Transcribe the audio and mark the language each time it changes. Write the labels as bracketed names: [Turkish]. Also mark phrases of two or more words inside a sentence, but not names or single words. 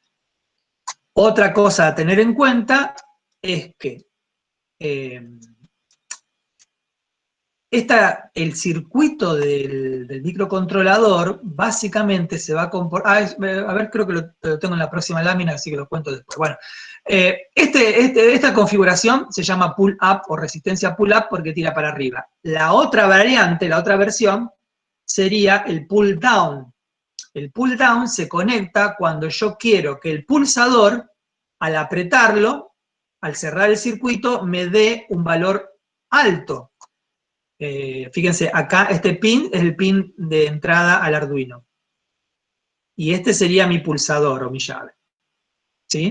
[Spanish] Otra cosa a tener en cuenta es que el circuito del microcontrolador básicamente se va a comportar. A ver, creo que lo tengo en la próxima lámina, así que lo cuento después. Bueno, esta configuración se llama pull-up o resistencia pull-up porque tira para arriba. La otra variante, la otra versión, sería el pull-down. El pull-down se conecta cuando yo quiero que el pulsador, al apretarlo, al cerrar el circuito, me dé un valor alto. Fíjense, acá este pin es el pin de entrada al Arduino. Y este sería mi pulsador o mi llave.